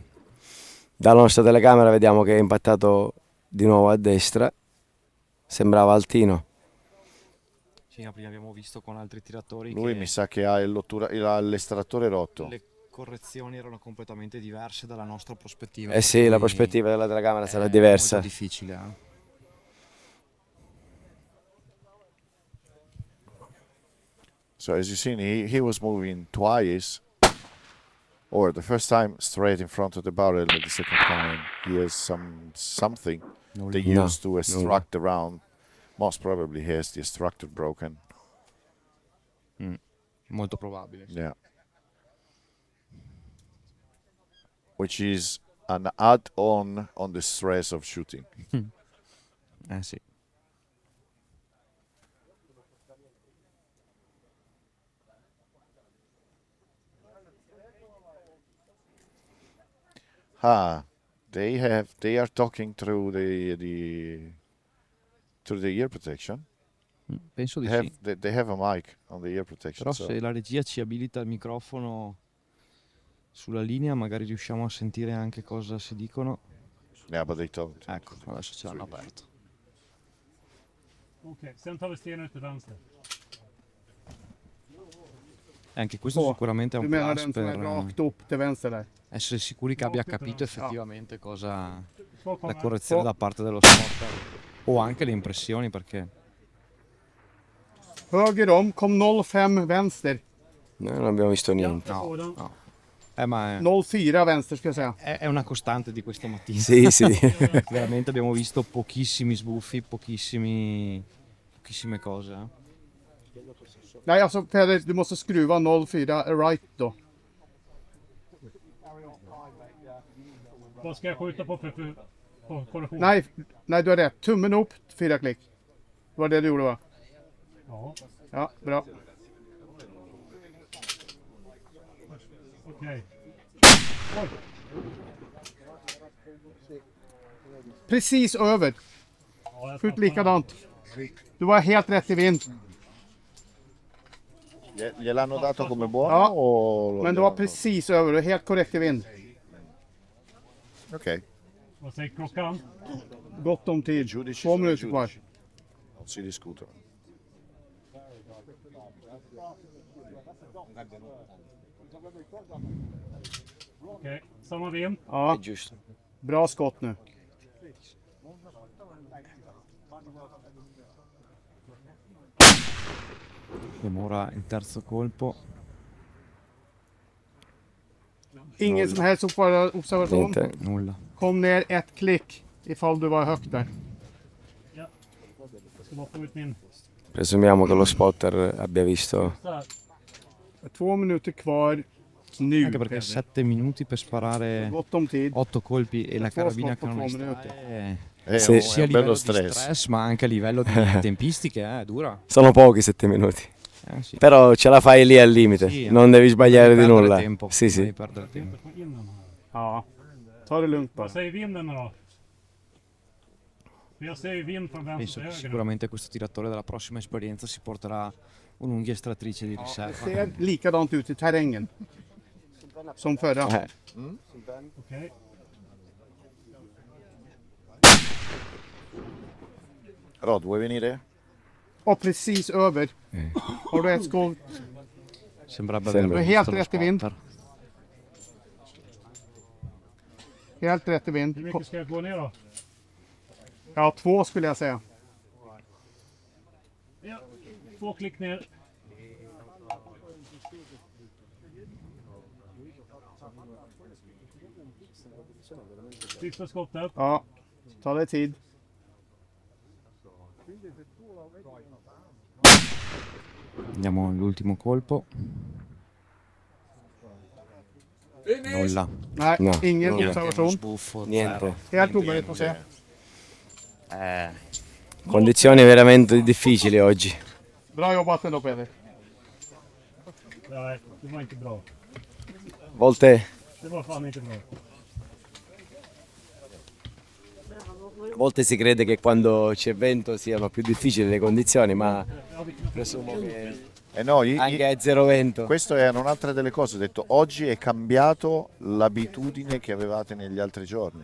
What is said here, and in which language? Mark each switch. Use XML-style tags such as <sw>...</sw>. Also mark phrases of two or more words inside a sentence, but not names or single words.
<it>Dalla nostra telecamera vediamo che è impattato di nuovo a destra, sembrava altino. Sì, prima abbiamo visto con altri tiratori Lui che mi sa che ha l'estrattore rotto. le correzioni erano completamente diverse dalla nostra prospettiva. Eh sì, la prospettiva della telecamera sarà è diversa. molto difficile.</it> <en>So as you seen, he was moving twice, or the first time straight in front of the barrel, and the second time he has something they use to extract the round. Most probably he has the extractor broken.</en> <it>Molto probabile. Sì.</it> <en>Yeah. Which is an add-on on the stress of shooting.</en> <it>Sì.</it> <en>They are talking through the ear protection.</en> <it>Penso di</it> <en>They</en> <it>sì.</it> <en>they have a mic on the ear protection.</en> <it>Però</it> <en>so-</en> <it>se la regia ci abilita il microfono sulla linea, magari riusciamo a sentire anche cosa si dicono.</it> <en>Yeah, but they don't.</en> <it>Ecco, adesso ce l'hanno aperto.</it> <sv>Okej, sen tar vi stenen ut till vänster.</sv> <it>Anche questo sicuramente è</it> <sv>Du</sv> <it>un</it> <sv>menar</sv> <it>plus</it> <sv>den som är</sv> <it>per</it> <sv>rakt upp till vänster där?</sv> <it>essere sicuri che abbia capito effettivamente cosa</it> <sv>Så</sv> <it>la</it> <sv>kommer</sv> <it>correzione da parte dello spotter o anche le impressioni, perché</it> <sv>Höger om, kom 05 vänster.</sv> <it>Noi non abbiamo visto niente. no. Ma</it> <sv>04 vänster ska jag säga.</sv> <it>è una costante di questa mattina. Sì, sì. Veramente abbiamo visto pochissimi sbuffi, pochissime cose.</it> <sv>Nej, alltså Peder, du måste skruva 04 right då. Vad ska jag skjuta på korrektion? Nej, du har rätt. Tummen upp, 4 klick. Det var det du gjorde va? Ja, Ja, bra. okej. Precis över. Ja, jag Skjut likadant. Du var helt rätt i vind.</sv> <it>Gliel'hanno dato come buono?</it> <sv>Ja,</sv> <it>o</it> <sv>men du var precis över. Du är helt korrekt i vind. Ok. Vad säger klockan? Gott om tid.</sv> <it>Giudici</it> <sv>2</sv> <it>sono</it> <sv>minuter</sv> <it>giudici.</it> <sv>kvar.</sv> <it>Non si discutono.</it> <sv>Okej, samma vind. Ja,</sv> <it>È giusto.</it> <sv>bra skott nu.</sv> <it>Vediamo ora il terzo colpo.</it> <sv>Ingen som helst observation.</sv> <it>Niente. Nulla.</it> <sv>Kom ner 1 klick ifall du var högt där. Jag ska bara få ut min...</sv> <it>Presumiamo che lo spotter abbia visto.</it> <sv>Så här. 2 minuter kvar nu.</sv> <it>Anche perché</it> <sv>Peder.</sv> <it>7 minuti per sparare</it> <sv>Gott om tid.</sv> <it>8 colpi e la</it> <sv>Två</sv> <it>carabina</it> <sv>skott på</sv> <it>che non</it> <sv>2</sv> <it>estrae È Sì. un, sia a è un bello livello di stress ma anche a livello di tempistiche, è dura. Sono pochi 7 minuti. Sì. Però ce la fai lì al limite. Sì, Non devi sbagliare di perdere nulla. tempo, Sì, non devi sì. perdere tempo.</it> <sv>På innan här. Ja, ta det lugnt bara. Vad säger vinden då?</sv> <it>Penso che sicuramente questo tiratore dalla prossima esperienza si porterà un'unghia estrattrice di</it> <sv>Det</sv> <it>riserva.</it> <sv>ser likadant ut i terrängen som förra.</sv> <it>Rod, vuoi venire?</it> <sv>Och precis över. Har du ett skov?</sv> <it>Sembrerebbe Sembra. aver</it> <sv>Helt</sv> <it>visto lo</it> <sv>rätt i vind.</sv> <it>spotter.</it> <sv>Helt rätt i vind. Hur mycket ska jag gå ner då? Ja, 2 skulle jag säga. Ja, 2 klick ner. Sista skottet. Ja, ta dig tid.</sv> <it>Andiamo all'ultimo colpo. Nulla.</it> <sv>Nej,</sv> <it>No,</it> <sv>ingen</sv> <it>nulla.</it> <sv>observation.</sv> <it>Sbuffo. Niente.</it> <sv>Helt omöjligt att se.</sv> <it>Condizioni veramente difficili oggi.</it> <sv>Bra jobbat ändå Peder. Nej, det var inte bra.</sv> <it>Volte,</it> <sv>Det var fan inte bra.</sv> <it>a volte si crede che quando c'è vento siano più difficili le condizioni, ma presumo che No, anche a zero vento. questo è un'altra delle cose. Ho detto, oggi è cambiato l'abitudine che avevate negli altri giorni.</it>